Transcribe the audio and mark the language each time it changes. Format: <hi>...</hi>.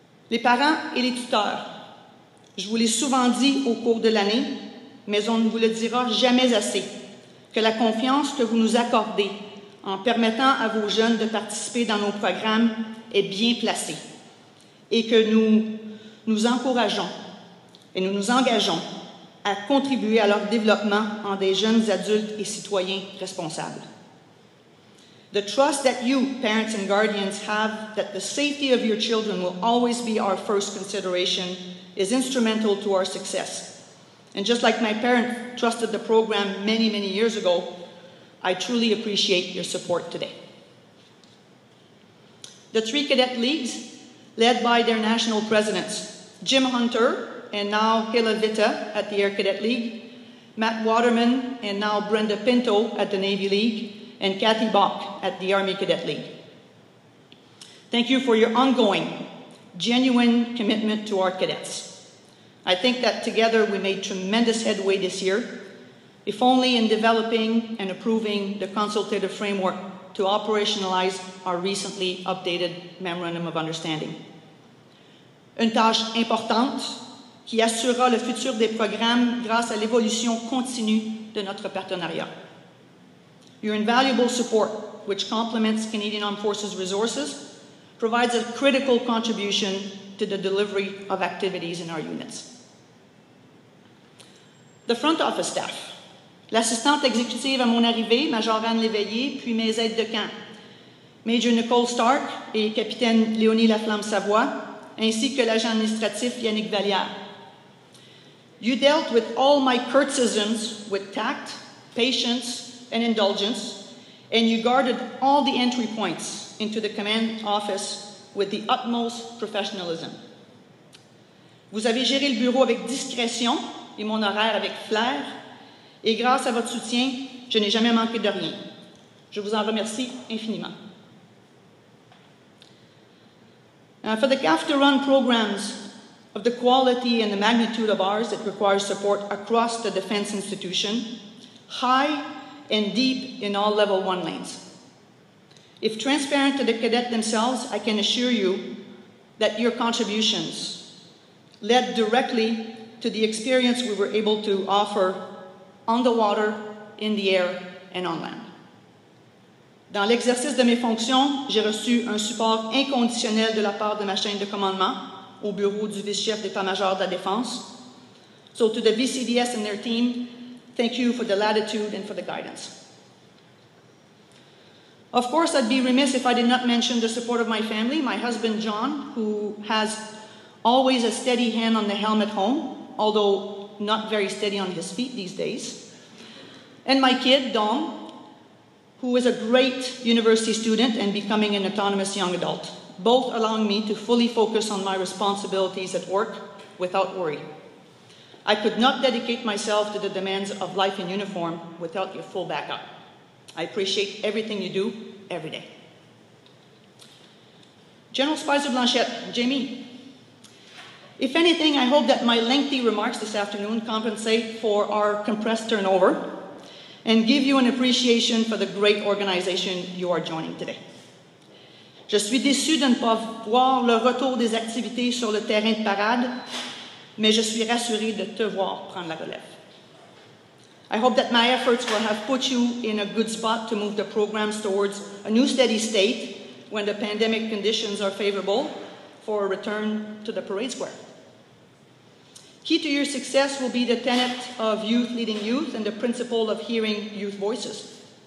<fr>Les parents et les tuteurs, je vous l'ai souvent dit au cours de l'année, mais on ne vous le dira jamais assez, que la confiance que vous nous accordez en permettant à vos jeunes de participer dans nos programmes est bien placée et que nous encourageons et nous nous engageons à contribuer à leur développement en des jeunes adultes et citoyens responsables.</fr> <en>The trust that you, parents and guardians, have that the safety of your children will always be our first consideration is instrumental to our success. And just like my parent trusted the program many, many years ago, I truly appreciate your support today. The 3 cadet leagues, led by their national presidents, Jim Hunter and now Hila Vitta at the Air Cadet League, Matt Waterman and now Brenda Pinto at the Navy League, and Kathy Bach at the Army Cadet League. Thank you for your ongoing, genuine commitment to our cadets. I think that together we made tremendous headway this year, if only in developing and approving the consultative framework to operationalize our recently updated Memorandum of Understanding.</en> <fr>Une tâche importante qui assurera le futur des programmes grâce à l'évolution continue de notre partenariat.</fr> <en>Your invaluable support, which complements Canadian Armed Forces resources, provides a critical contribution to the delivery of activities in our units. The front office staff.</en> <fr>L'assistante exécutive à mon arrivée, Major Anne Léveillé, puis mes aides de camp, Major Nicole Stark et Capitaine Léonie Laflamme-Savoie, ainsi que l'agent administratif Yannick Vallière.</fr> <en>You dealt with all my Kurtzisms with tact, patience, and indulgence, and you guarded all the entry points into the command office with the utmost professionalism.</en> <fr>Vous avez géré le bureau avec discrétion et mon horaire avec flair, et grâce à votre soutien, je n'ai jamais manqué de rien. Je vous en remercie infiniment.</fr> <en>For the CAF to run programs of the quality and the magnitude of ours, it requires support across the defense institution, high and deep in all level 1 lanes. If transparent to the cadets themselves, I can assure you that your contributions led directly to the experience we were able to offer on the water, in the air, and on land.</en> <fr>Dans l'exercice de mes fonctions, j'ai reçu un support inconditionnel de la part de ma chaîne de commandement au bureau du vice-chef d'état-major de la Défense.</fr> <en>So to the VCDS and their team, thank you for the latitude and for the guidance. Of course, I'd be remiss if I did not mention the support of my family, my husband, John, who has always a steady hand on the helm at home, although not very steady on his feet these days. And my kid, Dom, who is a great university student and becoming an autonomous young adult, both allowing me to fully focus on my responsibilities at work without worry. I could not dedicate myself to the demands of life in uniform without your full backup. I appreciate everything you do every day. General Speiser-Blanchet, Jamie, if anything, I hope that my lengthy remarks this afternoon compensate for our compressed turnover and give you an appreciation for the great organization you are joining today.</en> <fr>Je suis déçu de ne pas voir le retour des activités sur le terrain de parade, mais je suis rassuré de te voir prendre la relève.</fr> <en>I hope that my efforts will have put you in a good spot to move the programs towards a new steady state when the pandemic conditions are favorable for a return to the parade square. Key to your success will be the tenet of youth leading youth and the principle of hearing youth voices.</en>